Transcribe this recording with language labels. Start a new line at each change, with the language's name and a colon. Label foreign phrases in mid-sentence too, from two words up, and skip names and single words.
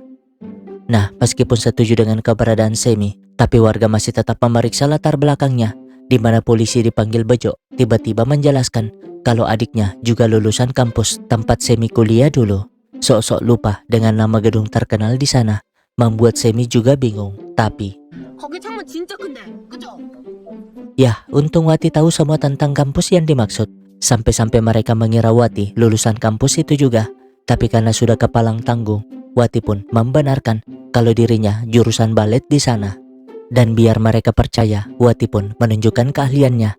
Indonesian: Nah, meskipun setuju dengan keberadaan Semi, tapi warga masih tetap memeriksa latar belakangnya, di mana polisi dipanggil Bejo tiba-tiba menjelaskan kalau adiknya juga lulusan kampus tempat Semi kuliah dulu. Sok-sok lupa dengan nama gedung terkenal di sana, membuat Semi juga bingung. Tapi,
Korean: 거기 창문 진짜 큰데, 그죠?
Indonesian: ya, untung Wati tahu semua tentang kampus yang dimaksud. Sampai-sampai mereka mengira Wati lulusan kampus itu juga. Tapi karena sudah kepalang tanggung, Wati pun membenarkan kalau dirinya jurusan balet di sana. Dan biar mereka percaya, Wati pun menunjukkan keahliannya.